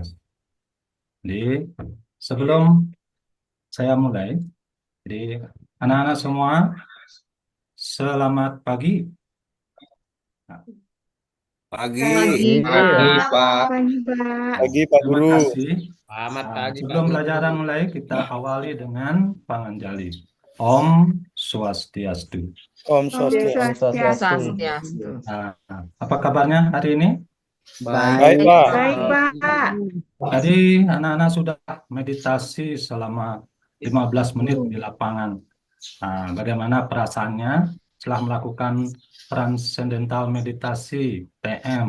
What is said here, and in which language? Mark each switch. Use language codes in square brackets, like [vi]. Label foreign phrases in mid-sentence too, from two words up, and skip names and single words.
[id] Jadi, sebelum saya mulai, jadi anak-anak semua, selamat pagi. Nah, Pagi, Pagi, Pagi. pagi, Pak. Pak. Pagi, Pak. Pagi Pak terima Guru. kasih. Selamat Nah, pagi, Pak sebelum Guru. pelajaran mulai, kita awali dengan panganjali. [sa] Om Swastiastu. Om Om Swastiastu. Om Swastiastu. Swastiastu. [id] Nah, apa kabarnya hari ini? Baik Baik, Pak. Baik, Pak. Pak. Tadi anak-anak sudah meditasi selama 15 menit di lapangan. Nah, bagaimana perasaannya setelah melakukan transcendental meditasi TM?